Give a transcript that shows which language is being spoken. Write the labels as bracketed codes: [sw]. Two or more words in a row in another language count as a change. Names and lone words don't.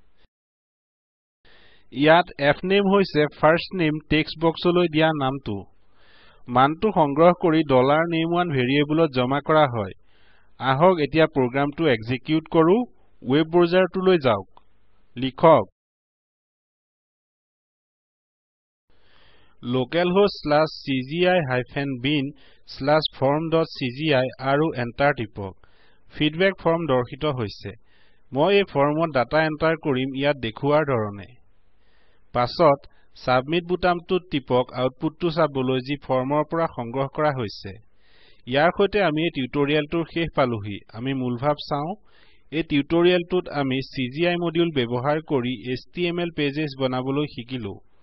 [as] ইয়াত fname হৈছে [en] first name text box [as] দিয়া নামটো মানটো সংগ্ৰহ কৰি $name1 ভেৰিয়েবলত জমা কৰা হয় আহক এতিয়া প্ৰগ্ৰামটো এক্সিকিউট কৰো [en] web browser [as] যাওক লিখক localhost/cgi-bin/form.cgi আৰু এন্টাৰ টিপক [en] feedback form [as] দৰ্শিত হৈছে মই এই ফৰ্মত ডাটা এন্টাৰ কৰিম ইয়াত দেখুৱাৰ ধৰণে পাছত সাবমিট বুটামটোত টিপক আউটপুটটো চাবলৈ যি ফৰ্মৰ পৰা সংগ্ৰহ কৰা হৈছে ইয়াৰ সৈতে আমি এই টিউটৰিয়েলটোৰ শেষ পালোহি আমি মূলভাৱ চাও এই টিউটৰিয়েলটোত আমি [en] CGI module [as] ব্যৱহাৰ কৰি [en] HTML pages [as] বনাবলৈ শিকিলো